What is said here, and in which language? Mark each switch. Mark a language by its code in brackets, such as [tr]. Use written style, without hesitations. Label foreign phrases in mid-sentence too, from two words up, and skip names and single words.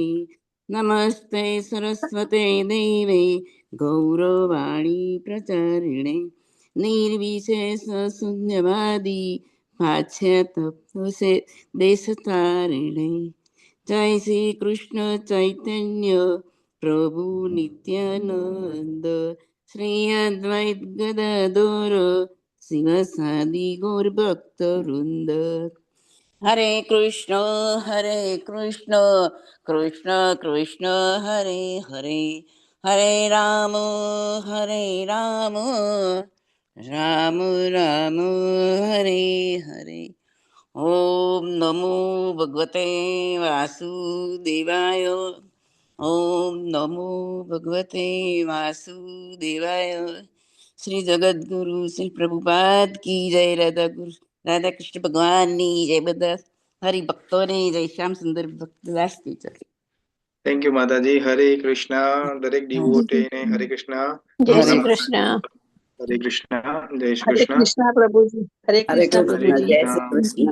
[sa] नमस्ते सरस्वते देवे गौरवाणी प्रचारिणे निर्विशेषशून्यवादी पाश्चात्य देशतारिणे. जय श्री कृष्ण चैतन्य प्रभु नित्यानंद श्री अद्वैत गदाधर शिवसादि गौर भक्त वृंद. हरे कृष्ण कृष्ण कृष्ण हरे हरे हरे राम राम राम हरे हरे. ओम नमो भगवते वासुदेवाय. ओम नमो भगवते वासुदेवाय. [hi] श्री जगद्गुरु श्री प्रभुपाद की जय. [gu] राधा कृष्ण भगवान ની જય. બધા હરિભક્તોને જય. શ્યામ સુંદર ભક્તદાસ की જય. [en] thank you [gu] માતાજી. હરે કૃષ્ણ. દરેક ડિવોટીને હરે કૃષ્ણ. જય હરે શ્રી મંગલા કૃષ્ણ. હરે કૃષ્ણ. જય શ્રી હરે કૃષ્ણ. કૃષ્ણ પ્રભુજી. હરે હરે કૃષ્ણ કૃષ્ણ હરે પ્રભુજી. જય શ્રી કૃષ્ણ.